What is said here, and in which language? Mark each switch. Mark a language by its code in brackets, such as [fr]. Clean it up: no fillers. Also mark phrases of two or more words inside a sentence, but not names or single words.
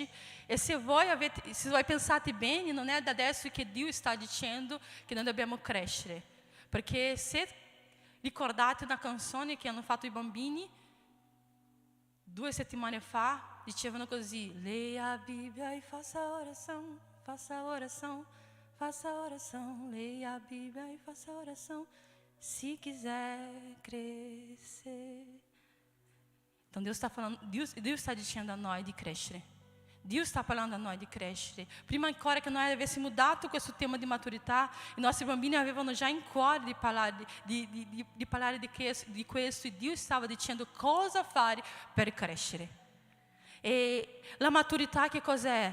[it] E se voi pensate bene, non è da adesso che Dio sta dicendo che noi dobbiamo crescere. Perché se ricordate una canzone che hanno fatto i bambini 2 settimane fa, dicevano così: [pt] leia a Bibbia e faça oração, faça oração, faça oração, leia a Bibbia e faça oração, se quiser crescer. Então Deus está [it] dicendo a noi di crescere. Dio sta parlando a noi di crescere. Prima ancora che noi avessimo dato questo tema di maturità, i nostri bambini avevano già in cuore di parlare di questo, e Dio stava dicendo cosa fare per crescere. E la maturità che cos'è?